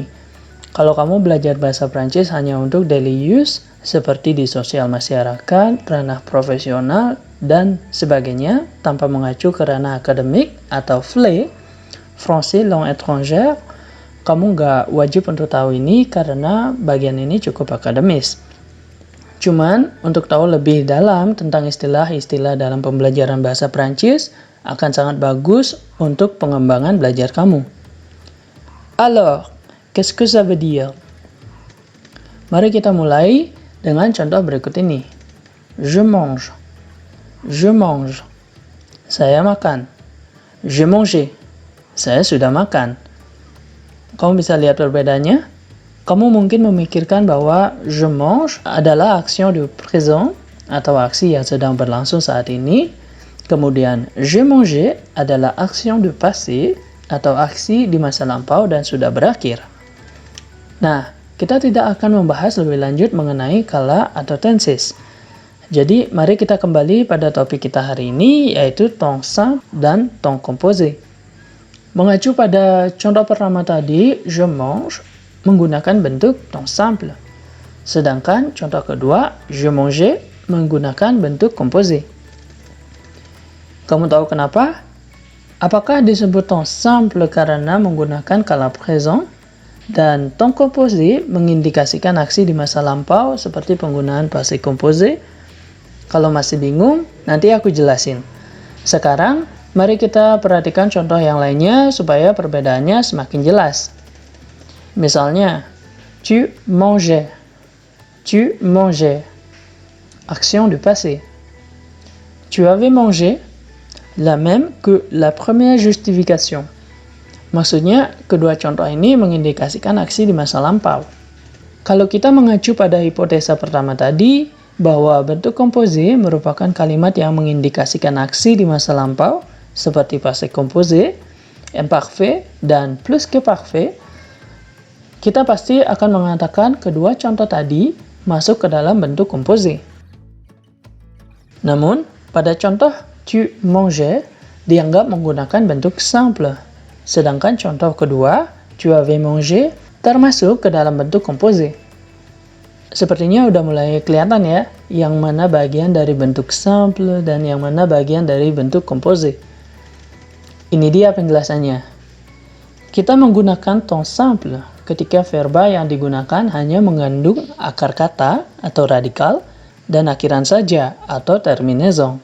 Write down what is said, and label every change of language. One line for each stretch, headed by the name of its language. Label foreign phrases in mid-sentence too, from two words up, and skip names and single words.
Indonesian: Kalau kamu belajar bahasa Prancis hanya untuk
English: daily use,
Indonesian: seperti di sosial masyarakat, ranah profesional, dan sebagainya, tanpa mengacu ke ranah akademik atau FLE,
French: Français Langue Étrangère,
Indonesian: kamu nggak wajib untuk tahu ini karena bagian ini cukup akademis. Cuman, untuk tahu lebih dalam tentang istilah-istilah dalam pembelajaran bahasa Prancis, akan sangat bagus untuk pengembangan belajar kamu.
French: Alors, qu'est-ce que ça veut dire?
Indonesian: Mari kita mulai dengan contoh berikut ini.
French: Je mange. Je mange.
Indonesian: Saya makan.
French: J'ai mangé.
Indonesian: Saya sudah makan. Kamu bisa lihat perbedaannya? Kamu mungkin memikirkan bahwa
French: je mange
Indonesian: adalah
French: action du présent
Indonesian: atau aksi yang sedang berlangsung saat ini. Kemudian,
French: j'ai mangé
Indonesian: adalah
French: action du passé
Indonesian: atau aksi di masa lampau dan sudah berakhir. Nah, kita tidak akan membahas lebih lanjut mengenai kala atau tenses. Jadi, mari kita kembali pada topik kita hari ini, yaitu
French: temps simple
Indonesian: dan
French: temps composé.
Indonesian: Mengacu pada contoh pertama tadi,
French: je mange,
Indonesian: menggunakan bentuk
French: temps simple.
Indonesian: Sedangkan contoh kedua,
French: je mange,
Indonesian: menggunakan bentuk composé. Kamu tahu kenapa? Apakah disebut
French: temps simple
Indonesian: karena menggunakan kala présent dan
French: temps composé
Indonesian: mengindikasikan aksi di masa lampau seperti penggunaan
French: passé composé?
Indonesian: Kalau masih bingung, nanti aku jelasin. Sekarang, mari kita perhatikan contoh yang lainnya supaya perbedaannya semakin jelas. Misalnya,
French: tu mangeais. Tu mangeais. Action du passé. Tu avais mangé. La même que la première justification.
Indonesian: Maksudnya, kedua contoh ini mengindikasikan aksi di masa lampau. Kalau kita mengacu pada hipotesa pertama tadi, bahwa bentuk composé merupakan kalimat yang mengindikasikan aksi di masa lampau, seperti
French: passé composé,
Indonesian: imparfait, dan
French: plus que parfait,
Indonesian: kita pasti akan mengatakan kedua contoh tadi masuk ke dalam bentuk composé. Namun, pada contoh
French: tu mangeais
Indonesian: dianggap menggunakan bentuk simple. Sedangkan contoh kedua,
French: tu avais mangé,
Indonesian: termasuk ke dalam bentuk composé. Sepertinya udah mulai kelihatan ya, yang mana bagian dari
French: bentuk simple
Indonesian: dan yang mana bagian dari bentuk composé. Ini dia penjelasannya. Kita menggunakan
French: temps simple
Indonesian: ketika verba yang digunakan hanya mengandung akar kata atau radikal dan akhiran saja atau terminaison.